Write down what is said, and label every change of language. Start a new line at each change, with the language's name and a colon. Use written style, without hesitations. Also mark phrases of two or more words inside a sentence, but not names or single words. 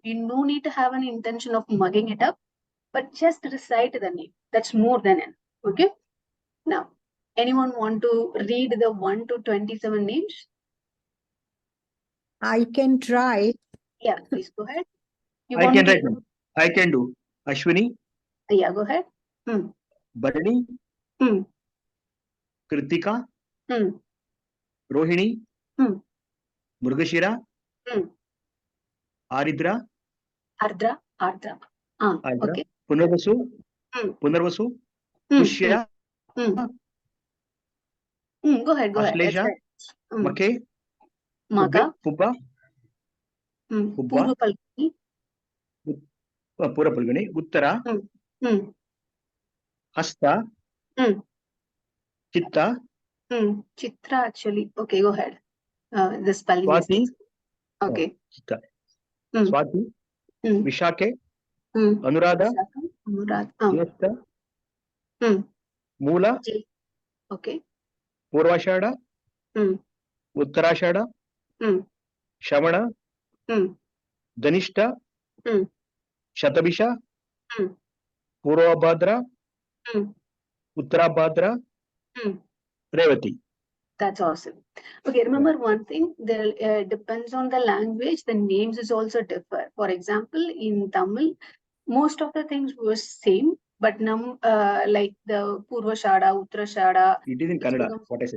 English: You no need to have an intention of mugging it up, but just recite the name. That's more than enough. Okay. Now, anyone want to read the 1 to 27 names? I can try. Yeah, please go ahead. I can do. Ashwini. Yeah, go ahead. Bharani. Kritika. Rohini. Mrugashira. Aridra. Ardra. Okay. Punarvasu. Pushya. Go ahead. Ashleja. Make. Maga. Puba. Pura Palguni. Uttara. Hasta. Chitta. Chitra actually. Okay, go ahead. The spelling Swati. Okay. Chitta. Swati. Vishake. Anuradha. Jyeshta. Moola. Okay. Purvashada, Uttarashada, Shavana, Dhanishta, Shatabisha, Purvabhadra, Uttarabhadra, Revati. That's awesome. Okay, remember one thing, there depends on the language, the names is also differ. For example, in Tamil, most of the things were same, but like the Purvashada, Uttarashada. It is in Kannada, what I said.